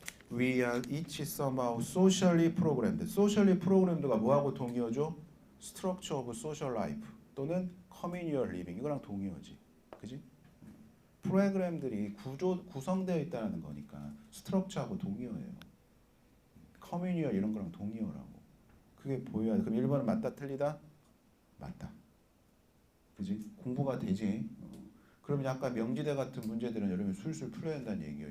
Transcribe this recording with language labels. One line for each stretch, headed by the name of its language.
English: We are each somehow socially programmed. socially programmed
Korean: 가 뭐하고 동의어죠?
English: structure of social life
Korean: 또는
English: communal living
Korean: 이거랑 동의어지. 그지? 프로그램들이 구성되어 있다는 거니까 스트럭처하고 동의어예요. communal 이런 거랑 동의어라고. 그게 보여야 돼. 그럼 1번은 맞다 틀리다? 맞다. 그지? 공부가 되지. 그러면 약간 명지대 같은 문제들은 여러분 술술 풀어야 한다는 얘기예요.